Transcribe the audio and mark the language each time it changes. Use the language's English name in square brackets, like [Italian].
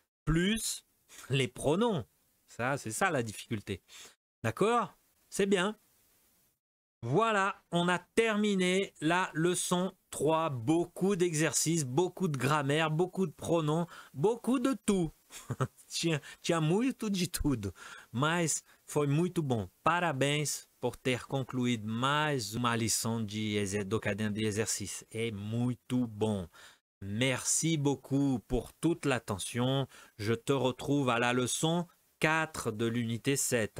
[French] Plus les pronoms. Ça, c'est ça la difficulté. D'accord? C'est bien. Voilà, on a terminé la leçon 3. Beaucoup d'exercices, beaucoup de grammaire, beaucoup de pronoms, beaucoup de tout. [Portuguese] tinha muito de tudo, mas foi muito bom. Parabéns por ter concluído mais uma lição do caderno de exercice. É muito bom. [French] Merci beaucoup pour toute l'attention. Je te retrouve à la leçon 4 de l'unité 7.